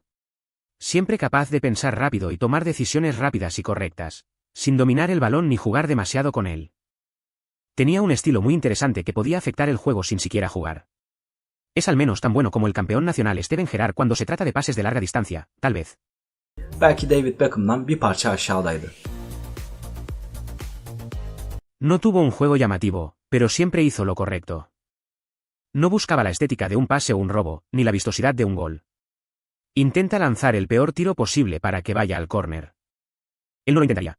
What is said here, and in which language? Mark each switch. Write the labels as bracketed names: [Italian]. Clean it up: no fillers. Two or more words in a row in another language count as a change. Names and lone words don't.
[Spanish] Siempre capaz de pensar rápido y tomar decisiones rápidas y correctas, sin dominar el balón ni jugar demasiado con él. Tenía un estilo muy interesante que podía afectar el juego sin siquiera jugar. Es al menos tan bueno como el campeón nacional Steven Gerrard cuando se trata de pases de larga distancia, tal vez. [Turkish] Belki David Beckham'dan bir parça aşağıdaydı. [Spanish] No tuvo un juego llamativo, pero siempre hizo lo correcto. No buscaba la estética de un pase o un robo, ni la vistosidad de un gol. Intenta lanzar el peor tiro posible para que vaya al córner. Él no lo intentaría.